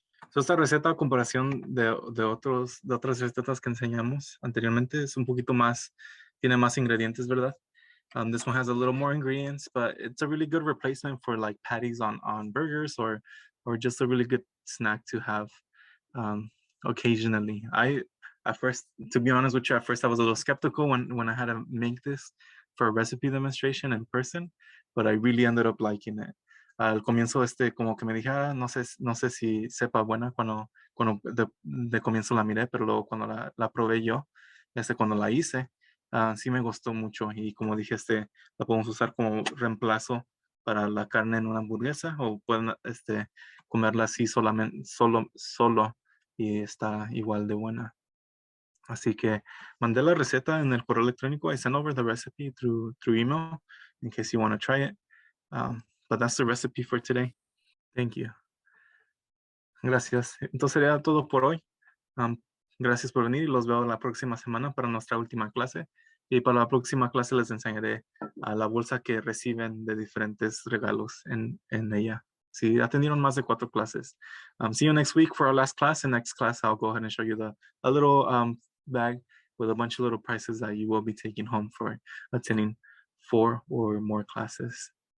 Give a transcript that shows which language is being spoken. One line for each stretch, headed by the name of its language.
Spanish: So, esta receta, a comparación de otras recetas que enseñamos anteriormente, es un poquito más, tiene más ingredientes, ¿verdad?
English: This one has a little more ingredients, but it's a really good replacement for like patties on burgers or just a really good snack to have occasionally. At first, to be honest with you, at first I was a little skeptical when I had to make this for a recipe demonstration in person, but I really ended up liking it.
Spanish: Al comienzo como que me dije, no sé si sepa buena cuando cuando de comienzo la miré, pero luego cuando la probé yo, cuando la hice, sí me gustó mucho. Y como dije, la podemos usar como reemplazo para la carne en una hamburguesa o pueden comerla así solo y está igual de buena. Así que mandé la receta en el correo electrónico.
English: I sent over the recipe through email in case you want to try it. But that's the recipe for today. Thank you. Gracias.
Spanish: Entonces sería todo por hoy. Am, Gracias por venir y los veo la próxima semana para nuestra última clase. Y para la próxima clase les enseñaré a la bolsa que reciben de diferentes regalos en ella. Si atendieron más de 4 clases.
English: See you next week for our last class. In next class, I'll go ahead and show you a little bag with a bunch of little prizes that you will be taking home for attending 4 or more classes.